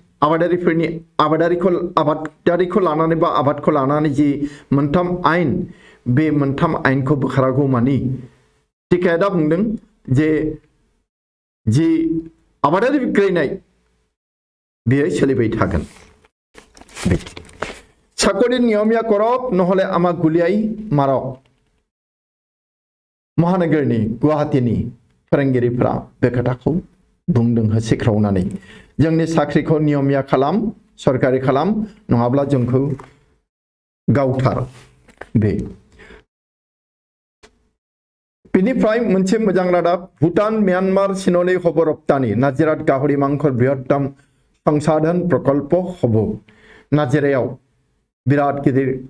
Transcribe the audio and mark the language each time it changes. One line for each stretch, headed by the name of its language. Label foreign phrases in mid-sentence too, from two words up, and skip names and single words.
Bodo: आबादारिखौ लानानै बा आबादखौ लानानै जि मोनथाम आईन बे मोनथाम आईनखौ बोखारागौ मानि टिकाया बुंदों जे जि आबादारि बिग्रायनाय बेयो सोलिबाय थागोन
Assamese: চাকৰি নিয়মীয়া কৰক নহলে আমাক গুলিয়াই মাৰক
Bodo: महानगरनि गुवाहाटीनि फोरोंगिरिफोरा बे खोथाखौ बुंदों होसिख्रावनानै जोंनि साख्रिखौ नियमिया खालाम सरकारि खालाम नङाब्ला जोंखौ गावथार बे बेनिफ्राय मोनसे मोजां रादाब भुटान म्यानमार सिनले हब रप्तानि नाजिरात गाहरि मांखर बृहत्तम संसाधन प्रकल्प हब नाजिरायाव बिराद गिदिर